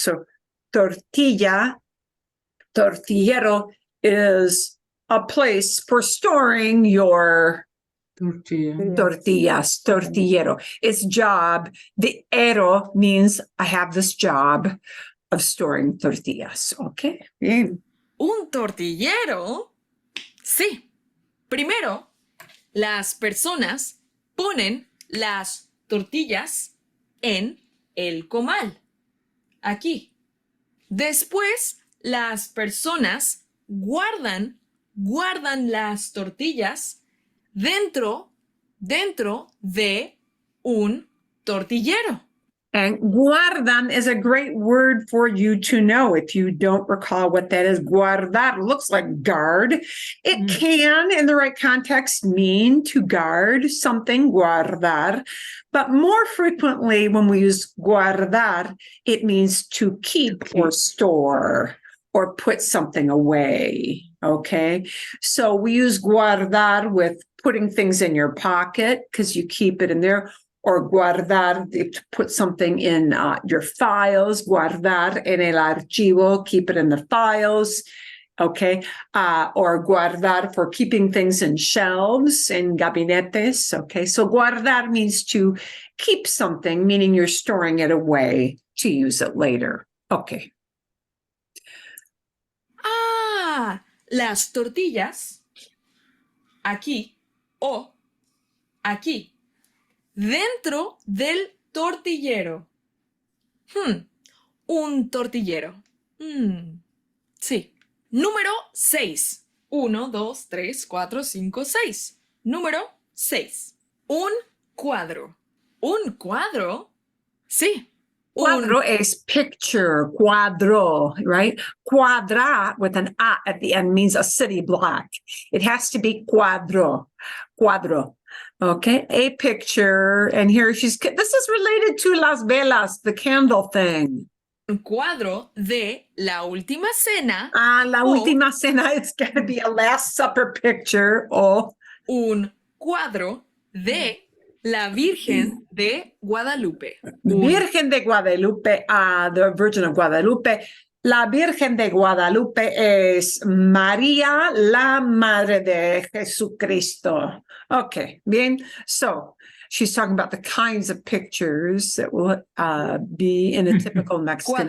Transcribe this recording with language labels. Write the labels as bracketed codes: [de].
[en] So tortillero is a place for storing your Tortilla. tortillas, tortillero. It's job. The ero means I have this job of storing tortillas. [es] Okay. Bien. ¿Un tortillero? Sí. Primero, las personas ponen las tortillas en el comal. Aquí. Después, las personas guardan las tortillas dentro de un tortillero. [en] And guardan is a great word for you to know if you don't recall what that is. Guardar looks like guard. It can, in the right context, mean to guard something, guardar. But more frequently, when we use guardar, it means to keep or store or put something away. Okay. So we use guardar with putting things in your pocket because you keep it in there. Or guardar, to put something in your files, [es] guardar en el archivo, [en] keep it in the files, okay? Or guardar for keeping things in shelves, in gabinetes, okay? So guardar means to keep something, meaning you're storing it away to use it later, okay. [es] Ah, las tortillas aquí o aquí. Dentro del tortillero. Un tortillero. Sí. Número 6. 1, 2, 3, 4, 5, 6. Número 6. Un cuadro. ¿Un cuadro? Sí. [en] Cuadro is picture, cuadro, right? Cuadra with an A at the end means a city block. It has to be cuadro. Okay, a picture. And here this is related to [es] las velas, [en] the candle thing. [es] Un cuadro de la última cena. La última cena, [en] it's going to be a Last Supper picture. [es] Un cuadro de la Virgen de Guadalupe. [en] Virgen de Guadalupe, the Virgin of Guadalupe. [es] La Virgen de Guadalupe es María, la Madre de Jesucristo. Okay, bien. [en] So she's talking about the kinds of pictures that will be in a typical Mexican